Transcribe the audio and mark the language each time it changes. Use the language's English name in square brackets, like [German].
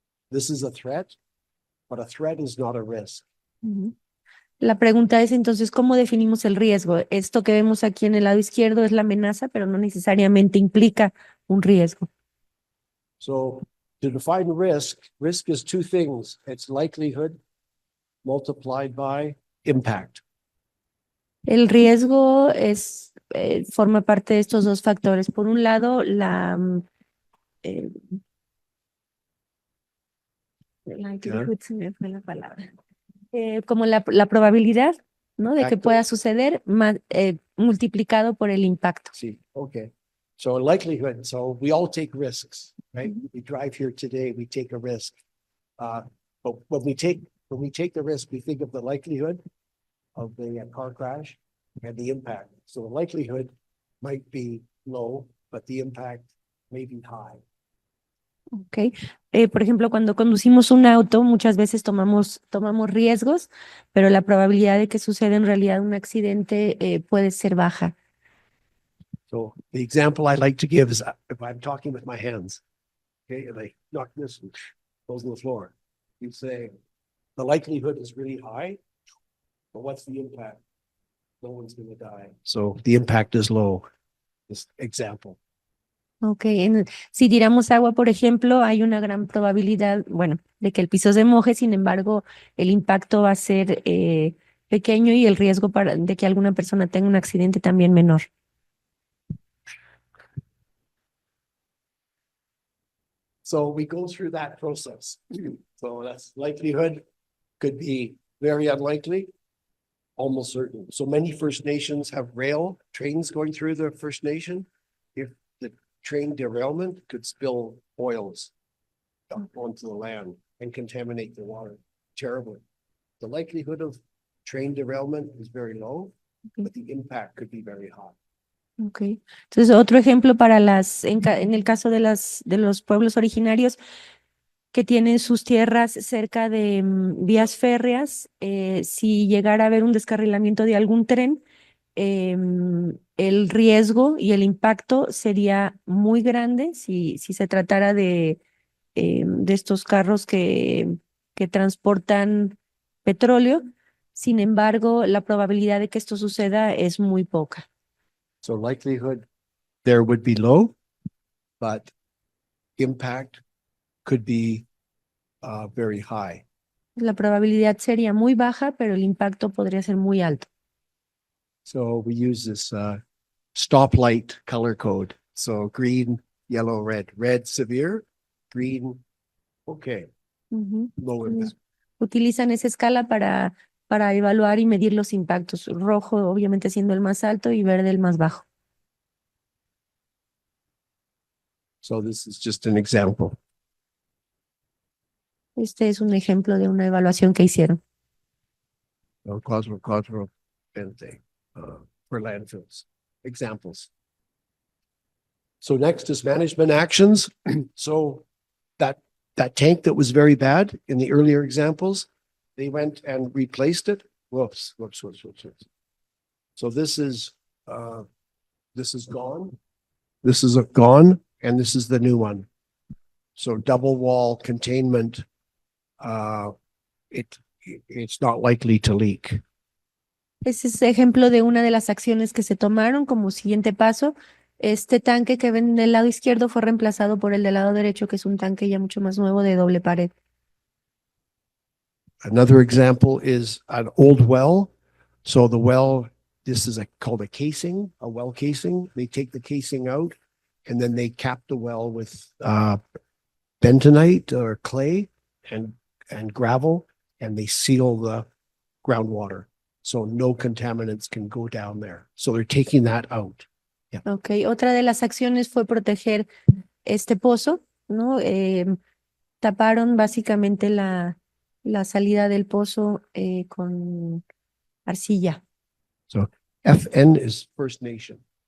[English] This is a threat, but a threat is not a risk. Ujú. [Spanish] La pregunta es entonces, ¿cómo definimos el riesgo? Esto que vemos aquí en el lado izquierdo es la amenaza, pero no necesariamente implica un riesgo. [English] So to define risk is two things. It's likelihood multiplied by impact. [Spanish] El riesgo forma parte de estos dos factores. Por un lado, se me fue la palabra. Como la probabilidad, ¿no? De que [English] Factor. [Spanish] pueda suceder multiplicado por el impacto. [English] See, okay. So likelihood, so we all take risks, right? We drive here today, we take a risk. But when we take the risk, we think of the likelihood of the car crash and the impact. So the likelihood might be low, but the impact may be high. Okay. [Spanish] Por ejemplo, cuando conducimos un auto, muchas veces tomamos riesgos, pero la probabilidad de que suceda en realidad un accidente puede ser baja. [English] So the example I like to give is if I'm talking with my hands, okay, and I knock this and goes on the floor, you say the likelihood is really high, but what's the impact? No one's going to die. So the impact is low. This example. Okay. [Spanish] Si tiramos agua, por ejemplo, hay una gran probabilidad, bueno, de que el piso se moje. Sin embargo, el impacto va a ser pequeño, y el riesgo de que alguna persona tenga un accidente también menor. [English] So we go through that process. So that's likelihood, could be very unlikely, almost certain. So many First Nations have rail trains going through the First Nation. If the train derailment could spill oils up onto the land and contaminate the water terribly. The likelihood of train derailment is very low, but the impact could be very high. Okay. [Spanish] Entonces, otro ejemplo para en el caso de los pueblos originarios que tienen sus tierras cerca de vías férreas, si llegara a haber un descarrilamiento de algún tren, el riesgo y el impacto sería muy grande si se tratara de estos carros que transportan petróleo. Sin embargo, la probabilidad de que esto suceda es muy poca. [English] So likelihood there would be low, but impact could be very high. [Spanish] La probabilidad sería muy baja, pero el impacto podría ser muy alto. [English] So we use this stoplight color code. So green, yellow, red. Red, severe. Green, okay, Ujú. low impact. [Spanish] Utilizan esa escala para evaluar y medir los impactos. Rojo, obviamente, siendo el más alto y verde el más bajo. [English] So this is just an example. [Spanish] Este es un ejemplo de una evaluación que hicieron. [English] So cuatro, 20 for landfills. Examples. So next is management actions. So that tank that was very bad in the earlier examples, they went and replaced it. Whoops. So this is gone. This is gone, and this is the new one. So double wall containment, it's not likely to leak. [Spanish] Ese es ejemplo de una de las acciones que se tomaron como siguiente paso. Este tanque que ven del lado izquierdo fue reemplazado por el del lado derecho, que es un tanque ya mucho más nuevo de doble pared. [English] Another example is an old well. So the well, this is called a casing, a well casing. They take the casing out and then they cap the well with bentonite or clay and gravel, and they seal the groundwater. So no contaminants can go down there. So they're taking that out. [Spanish] Ok, otra de las acciones fue proteger este pozo, ¿no? Taparon básicamente la salida del pozo con arcilla. [English] So FN is First Nation.